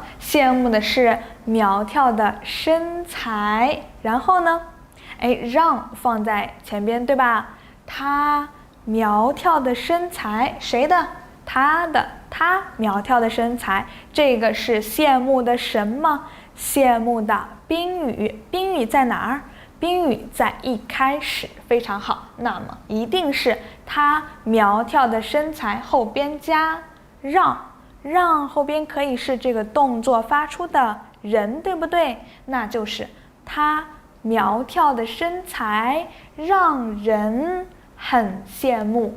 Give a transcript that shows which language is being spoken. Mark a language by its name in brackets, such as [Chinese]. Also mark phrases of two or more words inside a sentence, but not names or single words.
[Chinese] 羨慕的是苗條的身材。然後呢？哎，讓放在前邊，對吧？他苗條的身材，誰的？他的，他苗條的身材，這個是羨慕的什麼？羨慕的賓語，賓語在哪兒？賓語在一開始，非常好。那麼一定是他苗條的身材後邊加讓，讓後邊可以是這個動作發出的人，對不對？那就是他苗條的身材讓人很羨慕。